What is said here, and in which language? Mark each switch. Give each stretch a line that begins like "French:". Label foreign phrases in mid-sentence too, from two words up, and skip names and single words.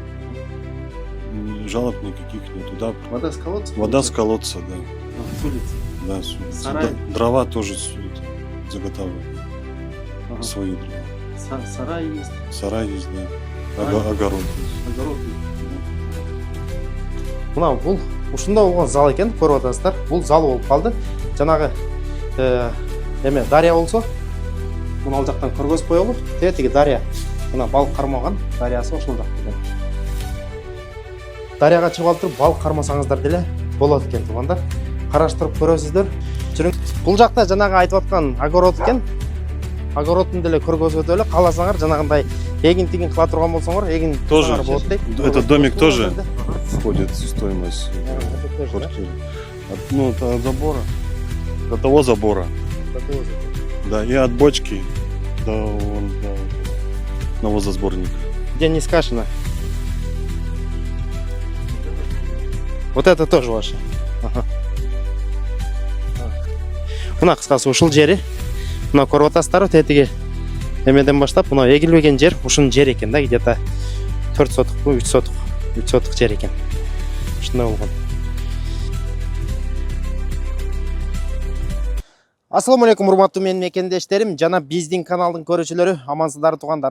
Russian: Жалоб никаких нету, да. Вода с колодца? Вода с колодца, да. С улицы. Да, с улицы. Сарай? Дрова тоже заготавливают. Ага. Свои дрова. Сарай есть. Сарай есть, да. А? Огород есть. Огород.
Kyrgyz: Мына бұл ушунда болгон зал экен, көрүп атасыздар. Бул зал болуп калды. Жанагы эме дария болсо, мына ал жактан көргөзүп коелу. Тетиги дария. Мына балык кармаган дариясы ошол жакта экен. Дарияга чыгып алып туруп балык кармасаңыздар деле болот экен, туугандар. Караштырып көрөсүздөр. Бул жакта жанагы айтып аткан огород экен. Огородун деле көргөзүп өтөлү. Кааласаңар жанагындай эгин-тигин кыла турган болсоңор, эгин тоже болот дейт.
Russian: этот домик тоже входит в стоимость квартиры. Ну, это от забора. До того забора. Да, и от бочки до навозосборника. Где не скашено. Вот это тоже ваше. Ага.
Kyrgyz: Мына кыскасы ушул жери. Мына көрүп атасыздар, тетиги эмеден баштап мына эгилбеген жер ушунун жери экен да, где-то 4 сотук, 3 сотук, 3 сотук жер экен. Ушундай болгон. Ассаламу алейкум, урматтуу менин мекендештерим жана биздин каналдын көрүүчүлөрү, амансыздар туугандар.